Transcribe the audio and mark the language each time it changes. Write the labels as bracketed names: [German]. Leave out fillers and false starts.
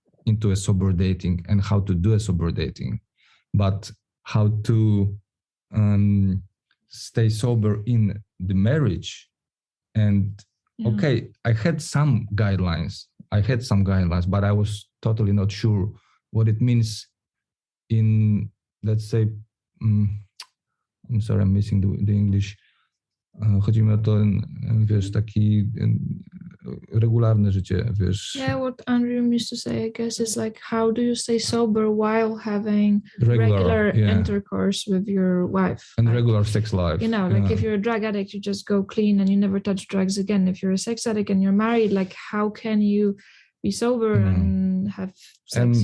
[English] into a sober dating and how to do a sober dating, but how to stay sober in the marriage. And okay, I had some guidelines, but I was totally not sure what it means in, let's say, I'm sorry, I'm missing the English. [Polish] Chodzi mi o to, wiesz, taki regularne życie, wiesz. [English] Yeah, what Andrew used to say, I guess, is like, how do you stay sober while having regular intercourse with your wife? And like, regular sex life. You know, like if you're a drug addict, you just go clean and you never touch drugs again. If you're a sex addict and you're married, like how can you be sober and have sex?